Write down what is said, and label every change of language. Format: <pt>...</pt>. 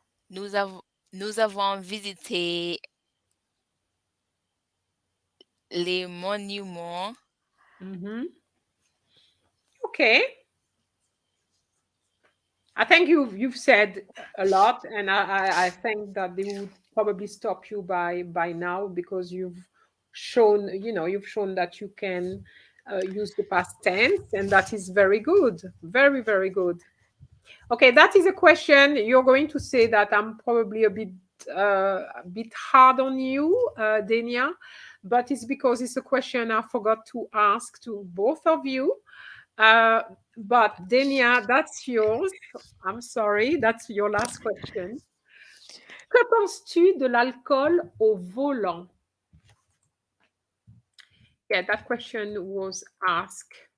<fr>nous avons nous avons visité les monuments.</fr> <en>Mhm. Okay. I think you've said a lot, and I think that they would probably stop you by now because you've shown that you can use the past tense, and that is very good, very very good. Okay, that is a question. You're going to say that I'm probably a bit hard on you, Denia, but it's because it's a question I forgot to ask to both of you. Uh, but Denia, that's yours. I'm sorry, that's your last question.</en> <fr>Que penses-tu de l'alcool au volant?</fr> <en>Yeah, that question was asked.</en>